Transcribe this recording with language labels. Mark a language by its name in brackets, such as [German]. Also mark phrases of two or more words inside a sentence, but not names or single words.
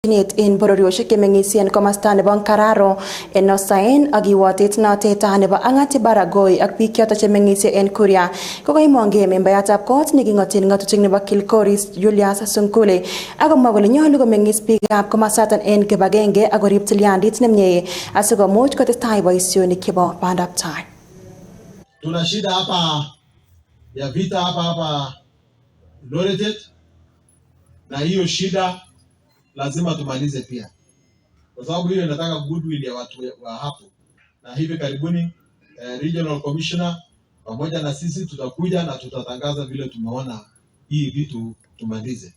[Kalenjin] in bororioshek kemengisien komasta nebo Kararo en Osain ak iwotet notet nebo Ang'ati Baragoi ak biik choto chemengisie en Kuria kokoimonge membayatab kot nekingoten ngatutik nebo Kilgoris Julius Sunkuli akomwa kole nyolu komengis biikab komasaton en kibagenge ak korib tilyandit nemie asikomuch kotestai boisionik chebo bandab tai. [Swahili] Tuna shida hapa ya vita hapa Loretet, na hiyo shida lazima tumalize pia, kwa sababu hiyo inataka goodwill ya watu wa hapo, na hivi karibuni [English] regional commissioner [Swahili] pamoja na sisi tutakuja na tutatangaza vile tumeona hii vitu tumalize.